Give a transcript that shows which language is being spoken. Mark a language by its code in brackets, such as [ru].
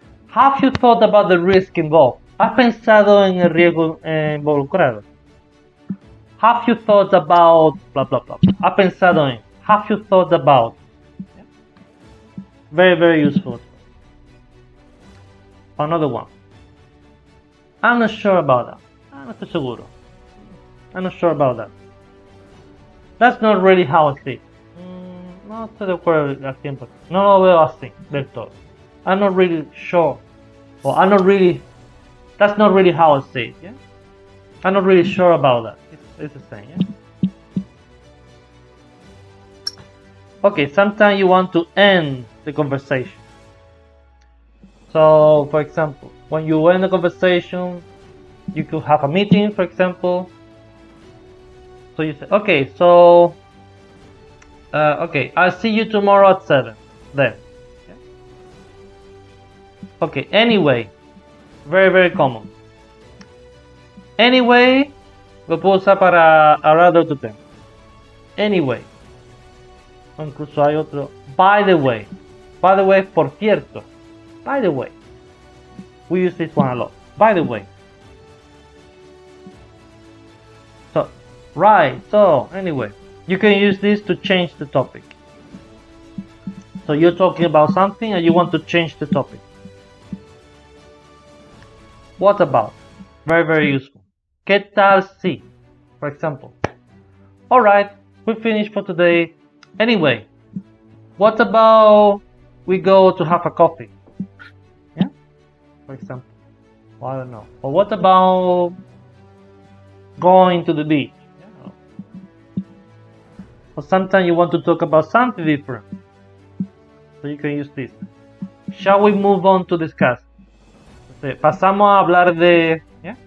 [en] Have you thought about the risk involved? [es] ¿Has pensado en el riesgo involucrado? [en] Have you thought about blah blah blah? [es] ¿Has pensado en? [en] Have you thought about? Yeah. Very very useful. Another one. I'm not sure about that. [es] No estoy seguro. [en] I'm not sure about that. That's not really how I see it. [es] No estoy de acuerdo al 100%. No lo veo así del todo. [en] I'm not really sure. Or I'm not really. That's not really how I see it. Yeah. I'm not really sure about that. It's the same. Yeah. Okay. Sometimes you want to end the conversation. So, for example, when you end the conversation, you could have a meeting, for example. So you say, okay, so, okay, I'll see you tomorrow at 7. Then. Okay, anyway, very, very common. [es] Anyway, lo puedo usar para hablar de otro tema. Anyway. O incluso hay otro. [en] By the way. By the way, [es] por cierto. [en] By the way. We use this one a lot. By the way. So, right. So, anyway. You can use this to change the topic. So, you're talking about something and you want to change the topic. What about? Very, very useful. [es] ¿Qué tal si? [en] For example. Alright, we finished for today. Anyway, what about we go to have a coffee? Yeah? For example. Well, I don't know. Or what about going to the beach? Yeah. Or sometimes you want to talk about something different. So you can use this. Shall we move on to discuss? [es] Pasamos a hablar de, yeah?